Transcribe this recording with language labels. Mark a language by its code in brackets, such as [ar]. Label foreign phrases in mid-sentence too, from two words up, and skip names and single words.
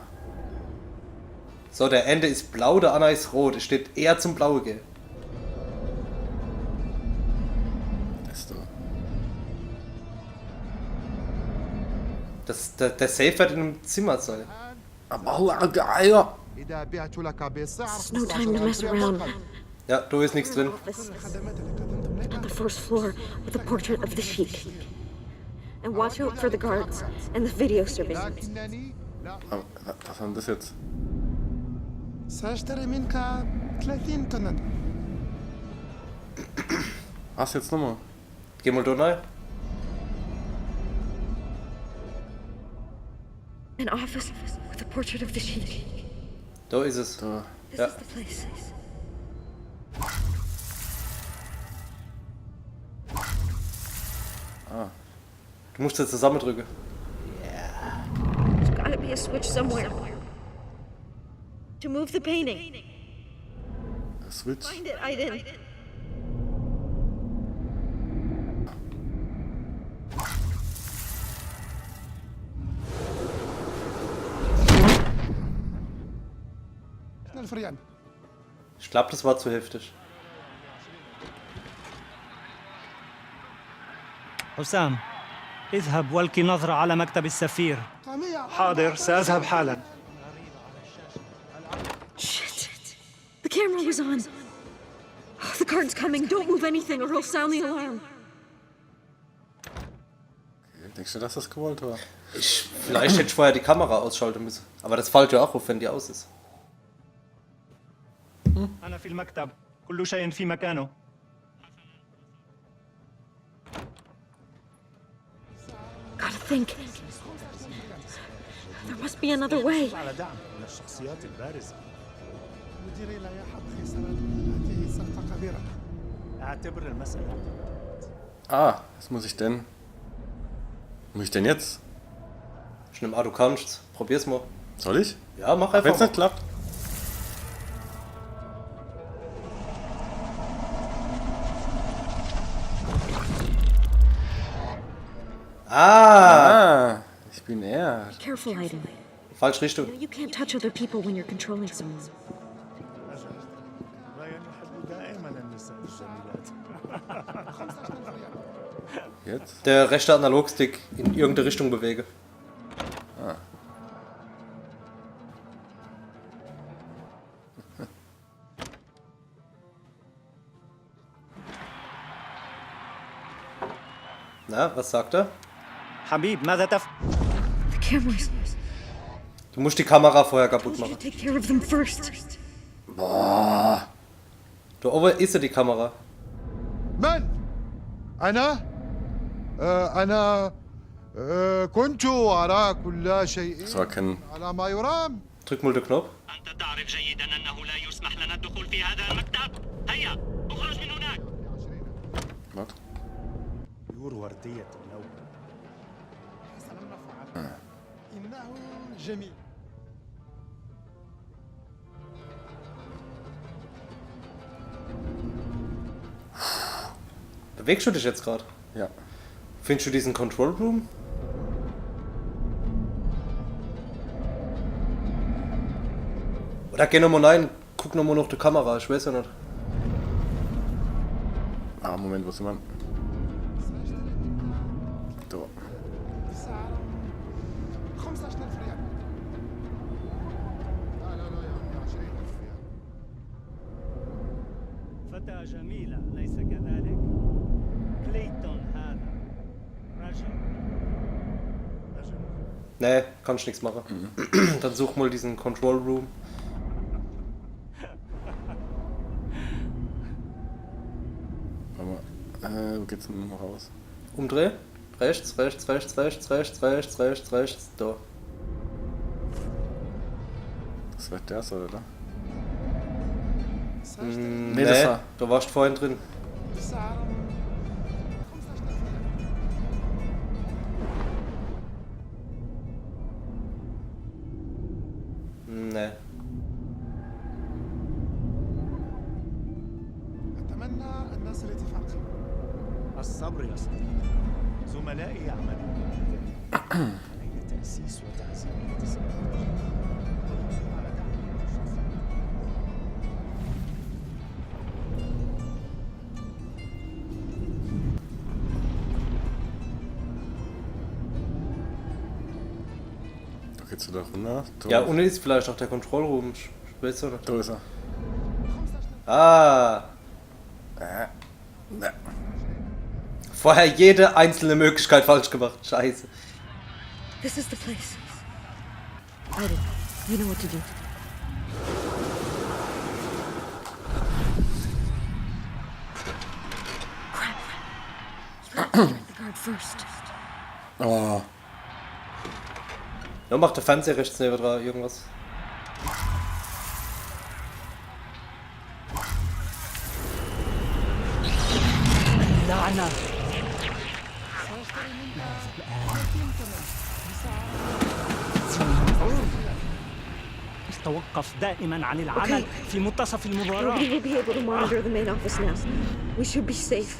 [de] So, der Ende ist blau, der Anna ist rot. Es steht eher zum Blaue gehen. Das da. Der Safe wird in einem Zimmer sein. Aber Geier! [en] There's no time to mess around. [de] Ja, da ist nichts drin. [en] Office on the first floor with a portrait of the Sheik. And watch out for the guards and the video surveillance. [de] Aber, was haben das jetzt? [ar] سأشتري منك 30 طنا. [de] Was jetzt nochmal? Geh mal da rein. [en] An office with a portrait of the Sheik. [de] Da ist es. Da. [en] This [de] Ja. [en] is the place. [de] Du musst jetzt zusammendrücken. [en] There's gotta be a switch somewhere. To move the painting. Switch. Find it, Aiden. [ar] الفريان. [de] Ich glaube, das war zu heftig. [ar] حسام اذهب والقي نظرة على مكتب السفير. حاضر سأذهب حالا. [en] Shit. The camera was on. Oh, the guard's coming. Don't move anything or he'll sound the alarm. [de] Denkst du, dass das gewollt war? Vielleicht hätte ich vorher die Kamera ausschalten müssen. Aber das fällt ja auch auf, wenn die aus ist. [ar] أنا في المكتب. كل شيء في مكانه. [en] Gotta think. There must be another way. [ar] على دعم من الشخصيات البارزة. مديري لا يحب خسارة هذه سقطة كبيرة. أعتبر المسألة. [de] Ah, was muss ich denn? Muss ich denn jetzt? Ich nehme an, du kannst. Probier's mal. Soll ich? Ja, mach Wenn einfach es mal. nicht klappt. Ah! Ich bin er. [en] Be careful, Aiden. [de] Falsche Richtung. [en] You know, you can't touch other people when you're controlling someone. [ar] رايان يحب دائما النساء الجميلات. [de] Jetzt? Der rechte Analogstick in irgendeine Richtung bewege. Ah. Na, was sagt er? [ar] حبيب ماذا تفعل؟ [en] The cameras. [de] Du musst die Kamera vorher [en] I [de] kaputt [en] want you to [de] machen. [en] take care of them first. [de] Boah. Da oben ist ja die Kamera. [ar] من؟ أنا؟ أنا كنت أرى كل شيء [de] So erkennen. [ar] على ما يرام. [de] Drück mal den Knopf. [ar] أنت تعرف جيدا أنه لا يسمح لنا الدخول في هذا المكتب. هيا اخرج من هناك. [de] Was? [ar] طيور وردية اللون. حسنا نفعل. إنه جميل. [de] Bewegst du dich jetzt gerade? Ja. Findest du diesen [en] Control Room? [de] Oder geh nochmal rein, guck nochmal nach der Kamera, ich weiß ja nicht. Ah, Moment, wo sind wir? Da. [ar] 15,000 ريال. لا لا لا يا 20,000 ريال. فتاة جميلة أليس كذلك؟ كليتون هذا رجل. [de] Nee, kannst nichts machen. Dann such mal diesen [en] Control Room. [de] Wo geht's denn noch raus? Umdreh. Rechts, rechts, rechts, rechts, rechts, rechts, rechts, rechts. Da. Das wird der, oder? Nee, das war- da warst du vorhin drin. Nee. [ar] أتمنى أن نصل اتفاقا. الصبر يا صديقي. زملائي يعملون علي تأسيس وتعزيز الاتصالات. على دعم الشخص. [de] Da geht's wieder runter. Da. Ja, unten ist vielleicht auch der [en] Control Room. [de] Ich weiß ja nicht. Da ist er. Ah! Ne. Vorher jede einzelne Möglichkeit falsch gemacht. Scheiße. [en] This is the place. Aiden, you know what to do. Crap. You have to strike the guard first. Oh. [de] Ja, macht der Fernseher rechts neben dran irgendwas. [ar] لعنة. توقف دائما عن العمل في منتصف المباراة. [en] Nobody will be able to monitor the main office now. We should be safe.